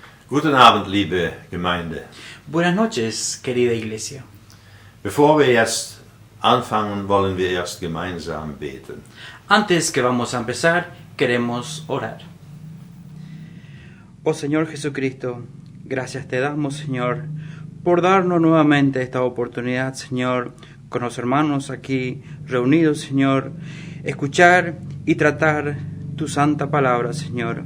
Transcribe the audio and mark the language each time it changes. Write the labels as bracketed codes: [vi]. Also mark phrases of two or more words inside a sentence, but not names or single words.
[de] Guten Abend, liebe Gemeinde. [es] Buenas noches, querida iglesia. [de] Bevor wir jetzt anfangen, wollen wir erst gemeinsam beten. [es] Antes que vamos a empezar, queremos orar. Oh Señor Jesucristo, gracias te damos, Señor, por darnos nuevamente esta oportunidad, Señor, con los hermanos aquí reunidos, Señor, escuchar y tratar tu santa palabra, Señor.